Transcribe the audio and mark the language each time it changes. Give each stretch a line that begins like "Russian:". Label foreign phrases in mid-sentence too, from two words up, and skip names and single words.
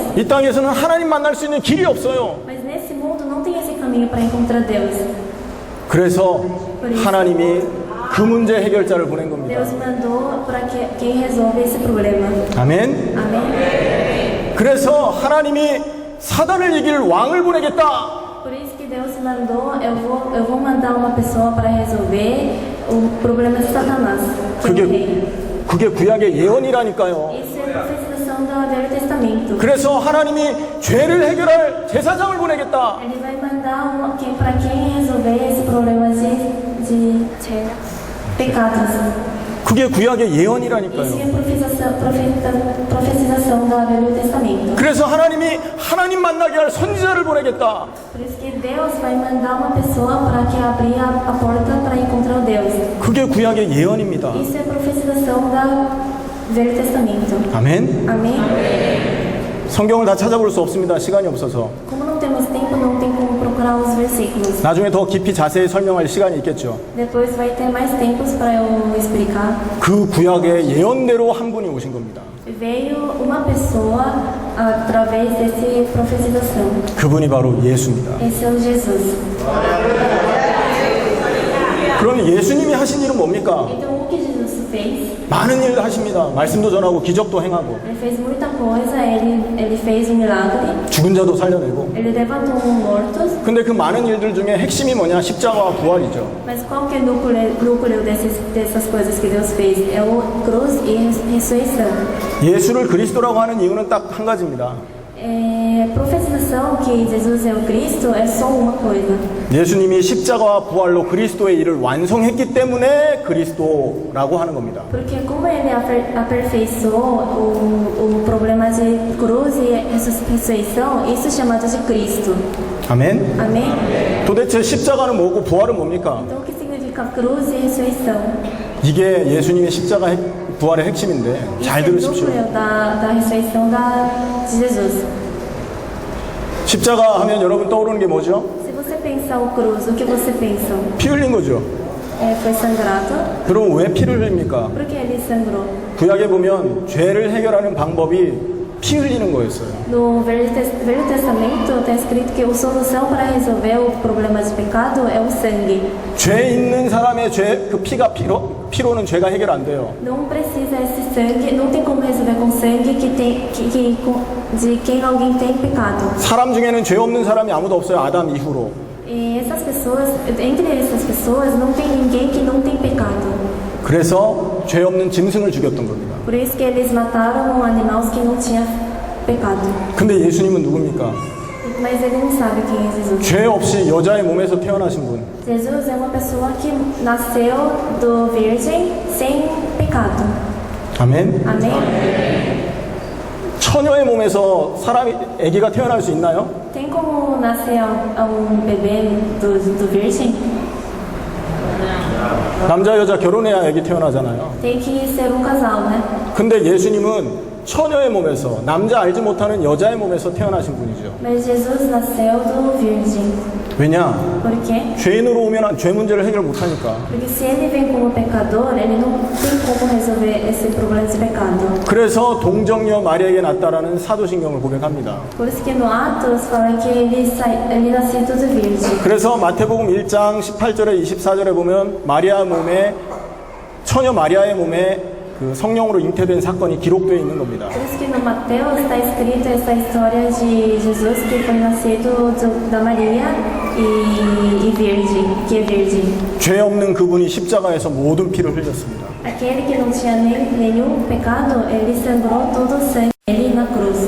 Korean: 이 땅에서는 하나님 만날 수 있는 길이 없어요.
Portuguese: Mas nesse mundo não tem esse caminho para encontrar Deus.
Korean: 그래서 하나님이 그 문제 해결자를 보낸 겁니다.
Portuguese: Deus mandou para quem resolve esse problema.
Korean: 아멘.
Portuguese: Amém?
Korean: 그래서 하나님이 사단을 이길 왕을 보내겠다.
Portuguese: Por isso que Deus mandou, eu vou mandar uma pessoa para resolver o problema de Satanás. que é o rei.
Korean: 그게 구약의 예언이라니까요.
Portuguese: Isso é a profetização do Velho Testamento.
Korean: 그래서 하나님이 죄를 해결할 제사장을 보내겠다.
Portuguese: Ele vai mandar para quem resolver esse problema de pecados.
Korean: 그게 구약의
Portuguese: Isso
Korean: 예언이라니까요.
Portuguese: é a profetização do Velho Testamento.
Korean: 그래서 하나님이 하나님 만나게 할 선지자를 보내겠다.
Portuguese: Por isso que Deus vai mandar uma pessoa para que abrir a porta para encontrar Deus.
Korean: 그게 구약의 예언입니다.
Portuguese: Isso é a profetização do Velho Testamento.
Korean: 아멘.
Portuguese: Amém?
Korean: 성경을 다 찾아볼 수 없습니다. 시간이 없어서.
Portuguese: Como não temos tempo, não tem como procurar os versículos.
Korean: 나중에 더 깊이 자세히 설명할 시간이 있겠죠.
Portuguese: Depois vai ter mais tempos para eu explicar.
Korean: 그 구약의 예언대로 한 분이 오신 겁니다.
Portuguese: Veio uma pessoa através dessa profetização.
Korean: 그분이 바로 예수입니다.
Portuguese: Esse é o Jesus.
Korean: 그럼 예수님이 하신 일은 뭡니까?
Portuguese: Então o que Jesus fez?
Korean: 많은 일을 하십니다. 말씀도 전하고 기적도 행하고
Portuguese: Ele fez muita coisa. Ele fez um milagre.
Korean: 죽은 자도 살려내고.
Portuguese: Ele levantou mortos.
Korean: 근데 그 많은 일들 중에 핵심이 뭐냐? 십자가와 부활이죠.
Portuguese: Mas qual que é o núcleo dessas coisas que Deus fez? É o cruz e ressurreição.
Korean: 예수를 그리스도라고 하는 이유는 딱 한 가지입니다.
Portuguese: A profetização que Jesus é o Cristo é só uma coisa.
Korean: 예수님이 십자가와 부활로 그리스도의 일을 완성했기 때문에 그리스도라고 하는 겁니다.
Portuguese: Porque como ele aperfeiçoou o problema de cruz e ressurreição, isso é chamado de Cristo.
Korean: 아멘.
Portuguese: Amém?
Korean: 도대체 십자가는 뭐고 부활은 뭡니까?
Portuguese: Então o que significa cruz e ressurreição?
Korean: 이게 예수님의 십자가 부활의 핵심인데 잘
Portuguese: Isso é o
Korean: 들으십시오.
Portuguese: núcleo da ressurreição de Jesus.
Korean: 십자가 하면 여러분 떠오르는 게 뭐죠?
Portuguese: Se você pensar o cruz, o que você pensa?
Korean: 피 흘린 거죠.
Portuguese: Foi sangrado?
Korean: 그럼 왜 피를 흘립니까?
Portuguese: Por que ele sangrou?
Korean: 구약에 보면 죄를 해결하는 방법이 피 흘리는 거였어요.
Portuguese: No Velho Testamento está escrito que a solução para resolver o problema de pecado é o sangue.
Korean: 죄 있는 사람의 죄, 그 피가 피로는 죄가 해결 안 돼요.
Portuguese: Não precisa esse sangue, não tem como resolver com sangue de quem alguém tem pecado.
Korean: 사람 중에는 죄 없는 사람이 아무도 없어요. 아담 이후로.
Portuguese: E essas pessoas, entre essas pessoas, não tem ninguém que não tem pecado.
Korean: 그래서 죄 없는 짐승을 죽였던 겁니다.
Portuguese: Por isso que eles mataram animais que não tinham pecado.
Korean: 근데 예수님은 누굽니까?
Portuguese: Mas ele não sabe quem é Jesus.
Korean: 죄 없이 여자의 몸에서 태어나신 분.
Portuguese: Jesus é uma pessoa que nasceu do virgem sem pecado.
Korean: 아멘.
Portuguese: Amém?
Korean: 처녀의 몸에서 사람이 아기가 태어날 수 있나요?
Portuguese: Tem como nascer bebê do virgem?
Korean: 남자 여자 결혼해야 아기 태어나잖아요.
Portuguese: Tem que ser casal, né?
Korean: 근데 예수님은 처녀의 몸에서 남자 알지 못하는 여자의 몸에서 태어나신 분이죠.
Portuguese: Mas Jesus nasceu do virgem.
Korean: 왜냐?
Portuguese: Por quê?
Korean: 죄인으로 오면 죄 문제를 해결 못하니까.
Portuguese: Porque se ele vem como pecador, ele não tem como resolver esse problema de pecado.
Korean: 그래서 동정녀 마리아에게 낳았다라는 사도신경을 고백합니다.
Portuguese: Por isso que no Atos fala que ele nasceu do virgem.
Korean: 그래서 마태복음 1장 18절에 24절에 보면 마리아 몸에 처녀 마리아의 몸에 그 성령으로 잉태된 사건이 기록되어 있는 겁니다.
Portuguese: Por isso que no Mateus está escrito essa história de Jesus que foi nascido da Maria e virgem, que é virgem.
Korean: 죄 없는 그분이 십자가에서 모든 피를 흘렸습니다.
Portuguese: Aquele que não tinha nenhum pecado, ele sangrou todo o sangue dele na cruz.